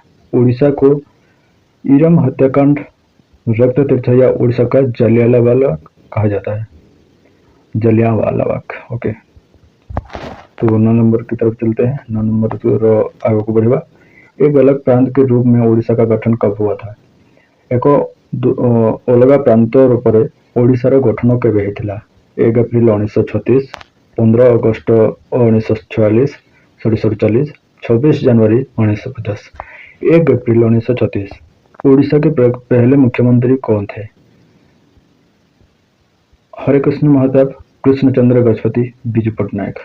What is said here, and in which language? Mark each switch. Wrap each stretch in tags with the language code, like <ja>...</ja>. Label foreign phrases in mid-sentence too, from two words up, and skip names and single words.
<hi>ओडिशा को इरम हत्याकांड, रक्त तीर्थ या ओडिशा का जलियांवाला कहा जाता है? जलियांवाला बाग। ओके, तो 9 नंबर की तरफ चलते हैं। 9 नंबर आगे को बढ़ेगा। एक अलग प्रांत के रूप में ओडिशा का गठन कब हुआ था?</hi> <or>ଏକ ଅଲଗା ପ୍ରାନ୍ତ ରୂପରେ ଓଡ଼ିଶାର ଗଠନ କେବେ ହେଇଥିଲା?</or> <hi>1 ଏପ୍ରିଲ 1936, 15 अगस्त 1946, 1947, 26 जनवरी 1950। 1 अप्रैल 1936। उड़ीसा के पहले मुख्यमंत्री कौन थे? हरे कृष्ण महताब, कृष्णचंद्र गजपति, बिजू पटनायक।</hi>